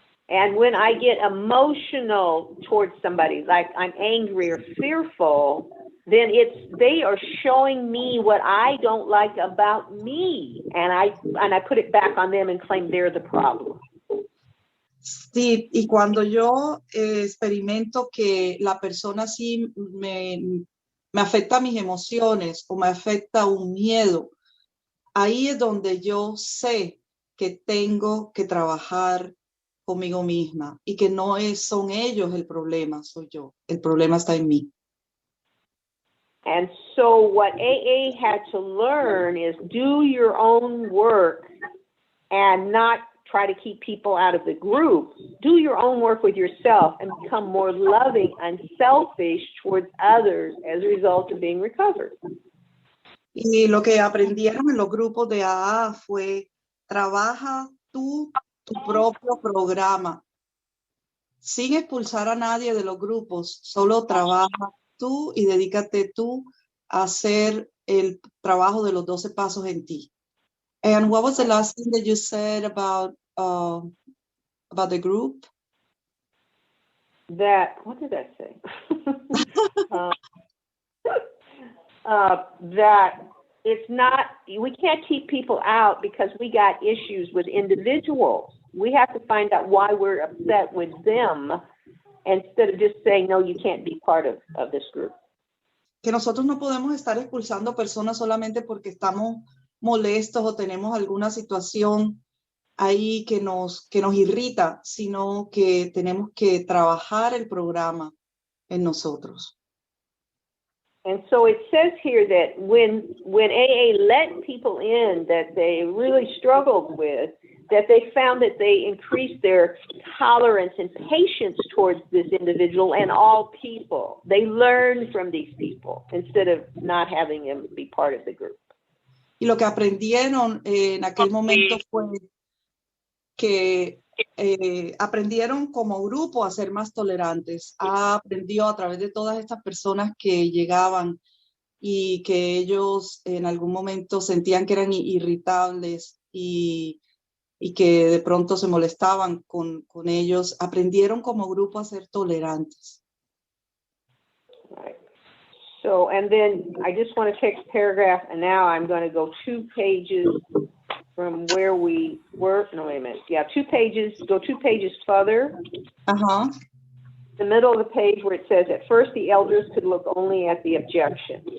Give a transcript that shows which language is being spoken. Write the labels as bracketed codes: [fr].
[en] And when I get emotional towards somebody, like I'm angry or fearful, then they are showing me what I don't like about me, and I put it back on them and claim they're the problem. [es] Sí, y cuando yo experimento que la persona sí me afecta mis emociones o me afecta un miedo, ahí es donde yo sé que tengo que trabajar conmigo misma y que no son ellos el problema, soy yo. El problema está en mí. [en] And so what AA had to learn is do your own work and not try to keep people out of the group. Do your own work with yourself and become more loving and selfish towards others as a result of being recovered. [es] Y lo que aprendieron en los grupos de AA fue, trabaja tú tu propio programa. Sin expulsar a nadie de los grupos, solo trabaja tú y dedícate tú a hacer el trabajo de los 12 pasos en ti. [en] And what was the last thing that you said about the group? What did I say? That it's not, we can't keep people out because we got issues with individuals. We have to find out why we're upset with them instead of just saying, no, you can't be part of this group. [es] Que nosotros no podemos estar expulsando personas solamente porque estamos molestos o tenemos alguna situación ahí que nos irrita, sino que tenemos que trabajar el programa en nosotros. [en] And so it says here that when AA let people in that they really struggled with, that they found that they increased their tolerance and patience towards this individual and all people. They learned from these people instead of not having them be part of the group. [es] Y lo que aprendieron en aquel momento fue que aprendieron como grupo a ser más tolerantes. Aprendió a través de todas estas personas que llegaban y que ellos en algún momento sentían que eran irritables y que de pronto se molestaban con ellos. Aprendieron como grupo a ser tolerantes. [en] Right. So, and then I just want to take a paragraph, and now I'm going to go 2 pages from where we were. No, wait a minute. Yeah, 2 pages. Go 2 pages further. Ajá. The middle of the page where it says, at first the elders could look only at the objection.